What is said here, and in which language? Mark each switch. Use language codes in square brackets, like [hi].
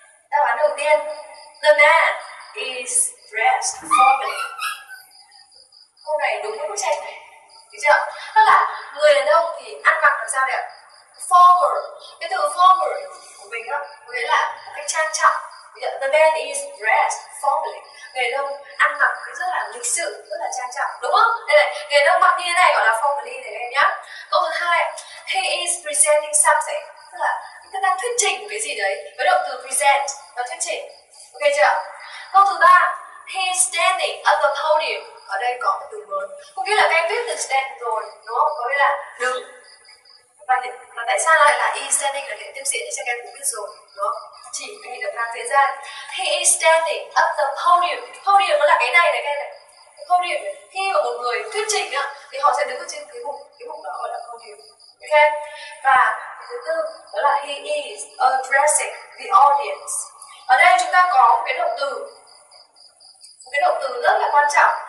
[vi] Đáp án đầu tiên, [en] the man is dressed formally. [vi] Câu này đúng với bức tranh này, được chưa? Tức là người đàn ông thì ăn mặc làm sao đẹp? Formal. Cái từ formal của mình á, có nghĩa là một cách trang trọng. [en] The man is dressed formally. [vi] Người đàn ông ăn mặc rất là lịch sự, rất là trang trọng, đúng không? Đây này, người đàn ông mặc như thế này gọi là formally này em nhá. Câu thứ hai, [en] he is presenting something. [vi] Tức là người ta đang thuyết trình cái gì đấy với động từ present và thuyết trình. Ok chưa? Câu thứ ba, [en] he is standing at the podium. [vi] Ở đây có một từ mới. Có nghĩa là các em biết từ stand rồi, đúng không? Có nghĩa là đứng. Và tại sao lại là is standing là cái tiếp diễn thì các em cũng biết rồi, đúng không? Chỉ cái hành động làm thế gian. [en] He is standing at the podium. [vi] Podium nó là cái này các em này. Cái podium này. Khi mà một người thuyết trình thì họ sẽ đứng ở trên cái bục đó gọi là podium. Ok? Và thứ tư đó là [en] he is addressing the audience. [vi] Ở đây chúng ta có một cái động từ. Một cái động từ rất là quan trọng.